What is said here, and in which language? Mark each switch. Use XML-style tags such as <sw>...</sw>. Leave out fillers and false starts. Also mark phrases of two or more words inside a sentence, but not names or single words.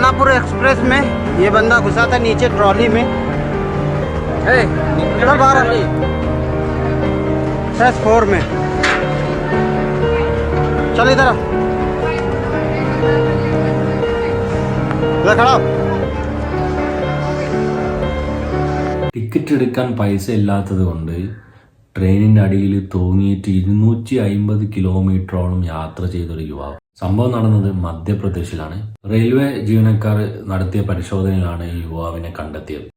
<hi>एक्सप्रेस में ये बंदा घुसा था नीचे ट्रॉली में। चल बाहर एक्सप्रेस 4 में। चल इधर खड़ा।</hi> <ml>ടിക്കറ്റ് എടുക്കാൻ പൈസ ഇല്ലാത്തത് കൊണ്ട് ട്രെയിനിന്റെ അടിയിൽ തൂങ്ങിയിട്ട് 250 കിലോമീറ്ററോളം യാത്ര ചെയ്തൊരു യുവാവ്. സംഭവം നടന്നത് മധ്യപ്രദേശിലാണ്. റെയിൽവേ ജീവനക്കാർ നടത്തിയ പരിശോധനയിലാണ് ഈ യുവാവിനെ കണ്ടെത്തിയത്.</ml>